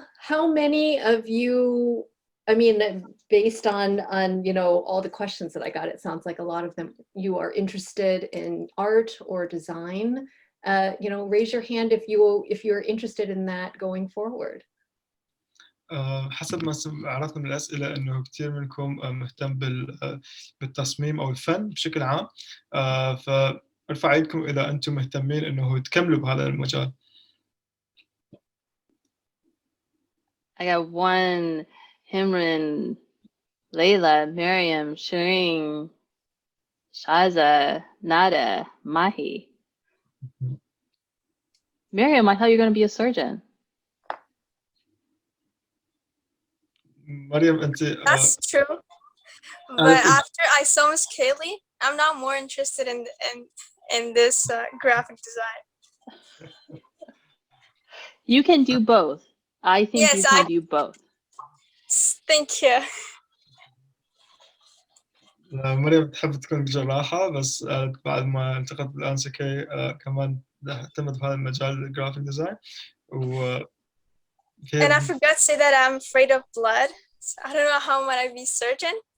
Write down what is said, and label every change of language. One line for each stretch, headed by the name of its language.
English: How many of you, I mean, based on all the questions that I got, it sounds like a lot of them, you are interested in art or design. Raise your hand if you're interested in that going forward.
Arabic: حسب ما عرفنا من الأسئلة إنه كتير منكم مهتم بالتصميم أو الفن بشكل عام، ارفع ايدكم إذا أنتم مهتمين إنه تكملوا بهذا المجال.
English: I got one, Himran, Layla, Miriam, Shireen, Shaza, Nada, Mahi. Miriam, I thought you were going to be a surgeon.
Arabic: مريم أنت
English: That's true. But after I saw Miss Kaye Lee, I'm now more interested in this graphic design. You can do both. I think Yes, you can do both. Thank you.
Arabic: مريم تحب تكون جراحة بس بعد ما التقت بالأنسة كي كمان اهتمت بهذا المجال الجرافيك ديزاين
English: And I forgot to say that I'm afraid of blood. So I don't know how might I be surgeon.